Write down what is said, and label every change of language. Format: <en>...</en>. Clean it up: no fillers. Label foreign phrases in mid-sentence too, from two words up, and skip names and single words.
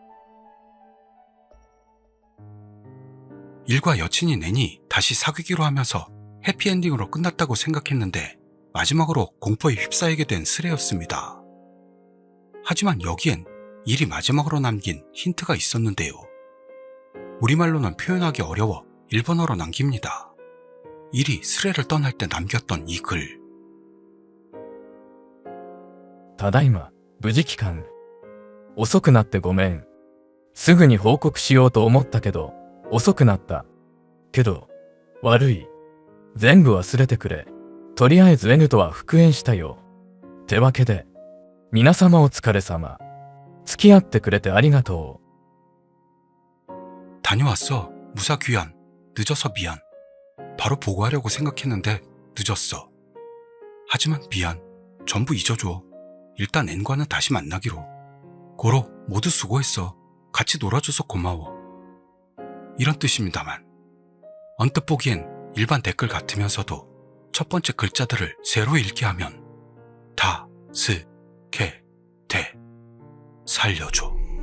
<ko>일과 여친인 N이 다시 사귀기로 하면서 해피엔딩으로 끝났다고 생각했는데 마지막으로 공포에 휩싸이게 된 스레였습니다. 하지만 여기엔 일이 마지막으로 남긴 힌트가 있었는데요. 우리말로는 표현하기 어려워 일본어로 남깁니다. 일이 스레를 떠날 때 남겼던 이 글.</ko> <ja>ただいま、無事帰還。遅くなってごめん。すぐに報告しようと思ったけど、遅くなった。けど、悪い。全部忘れてくれ。とりあえず N とは復縁したよ。てわけで、皆様お疲れ様。付き合ってくれてありがとう。</ja> <ko>다녀왔어. 무사 귀환. 늦어서 미안. 바로 보고하려고 생각했는데 늦었어. 하지만 미안. 전부 잊어줘. 일단 N과는 다시 만나기로. 고로 모두 수고했어. 같이 놀아줘서 고마워. 이런 뜻입니다만 언뜻 보기엔 일반 댓글 같으면서도 첫 번째 글자들을 세로 읽게 하면 다, 스, 게, 대, 살려줘.</ko>